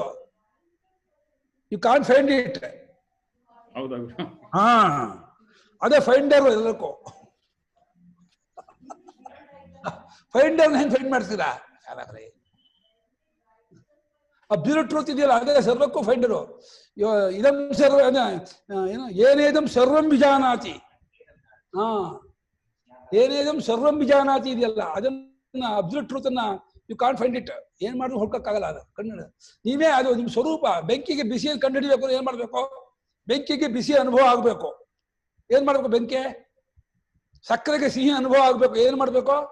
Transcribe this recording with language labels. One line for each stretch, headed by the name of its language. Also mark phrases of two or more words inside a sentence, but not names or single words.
English: you can't find it.
Kannada: ಅದೇ ಫೈಂಡರ್ ಎಲ್ಲಕ್ಕೂ. ಫೈಂಡರ್ ಹೆಂಗ್ ಫೈಂಡ್ ಮಾಡ್ತೀರಾ?
English: absolute truth
Kannada: ಇದೆಯಲ್ಲ, ಅದೇ ಸರ್ವಕ್ಕೂ ಫೈಂಡರು.
Sanskrit: ಇದಂ ಸರ್ವ ಏನು ಏನೇದಂ ಸರ್ವಂ ವಿಜಾನಾತಿ. ಏನೇದಂ ಸರ್ವಂ ವಿಜಾನಾತಿ
Kannada: ಇದೆಯಲ್ಲ, ಅದನ್ನ
English: absolute truth
Kannada: ಅನ್ನ
English: you can't find it.
Kannada: ಏನ್ ಮಾಡಿದ್ರು ಹುಡ್ಕಕ್ಕಾಗಲ್ಲ. ಅದು ಕಣ್ಣು ನೀವೇ, ಅದು ನಿಮ್ ಸ್ವರೂಪ. ಬೆಂಕಿಗೆ ಬಿಸಿಯನ್ನು ಕಂಡುಹಿಡಿಬೇಕು, ಏನ್ ಮಾಡ್ಬೇಕು? ಬೆಂಕಿಗೆ ಬಿಸಿ ಅನುಭವ ಆಗ್ಬೇಕು. ಏನ್ ಮಾಡ್ಬೇಕು? ಬೆಂಕಿ. ಸಕ್ಕರೆಗೆ ಸಿಹಿ ಅನುಭವ ಆಗ್ಬೇಕು, ಏನ್ ಮಾಡ್ಬೇಕು?